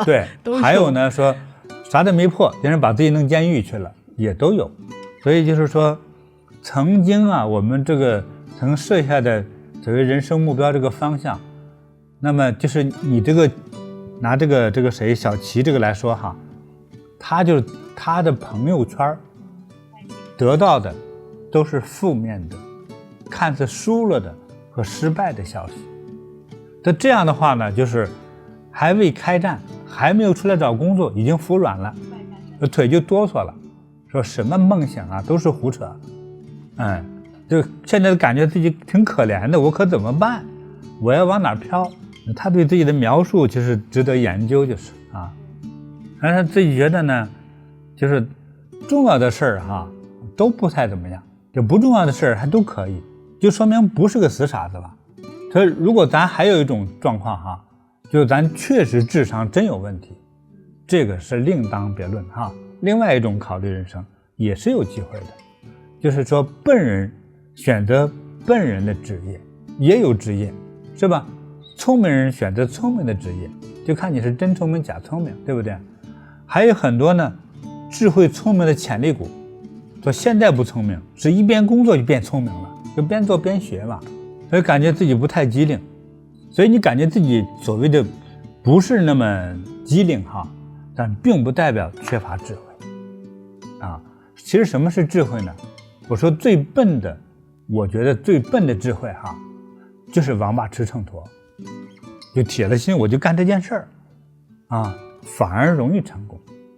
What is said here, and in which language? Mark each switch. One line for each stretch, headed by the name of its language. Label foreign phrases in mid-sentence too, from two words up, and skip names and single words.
Chinese: 对，還有呢，說啥都没破，别人把自己弄監獄去了，也都有。所以就是說，曾經我們這個曾設下的所謂人生目標這個方向，那麼就是你這個拿這個誰小齊這個來說他就是他的朋友圈得到的都是負面的，看似輸了的和失敗的消息。那這樣的話呢，就是還未開戰，還沒有出來找工作，已經服軟了，腿就哆嗦了，說什麼夢想都是胡扯。就現在感覺自己挺可憐的，我可怎麼辦？我要往哪飄？他對自己的描述就是值得研究，就是但是他自己覺得呢，就是重要的事兒都不太怎麼樣，就不重要的事儿还都可以，就說明不是個死傻子吧。所以如果咱還有一種狀況就是咱確實智商真有問題，這個是另當別論另外一種考慮人生也是有機會的，就是說笨人選擇笨人的職業也有職業，是吧？聰明人選擇聰明的職業，就看你是真聰明假聰明，對不对？還有很多呢智慧聰明的潛力股，說現在不聰明，是一邊工作就變聰明了，就邊做邊學嘛，所以感覺自己不太機靈。所以你感觉自己所謂的不是那麼機靈但並不代表缺乏智慧其實什麼是智慧呢？我說最笨的，我覺得最笨的智慧就是王八吃秤砣，就铁了心我就幹這件事兒反而容易成功。